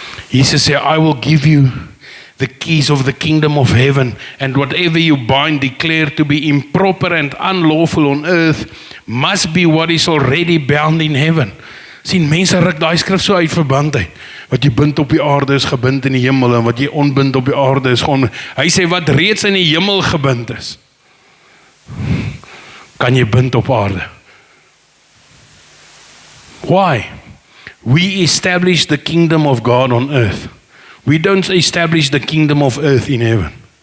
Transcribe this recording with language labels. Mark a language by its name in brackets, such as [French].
[English] Jesus [Afrikaans] sê, [English] I will give you the keys of the kingdom of heaven, and whatever you bind, declare to be improper and unlawful on earth, must be what is already bound in heaven. [Afrikaans] Sien, mense ruk daai skrif so uit verband uit. Wat jy bind op die aarde is gebind in die hemel, en wat jy onbind op die aarde is gewoon. Hy sê, wat reeds in die hemel gebind is, kan jy bind op aarde. [English] Why? We establish the kingdom of God on earth. We don't establish the kingdom of earth in heaven.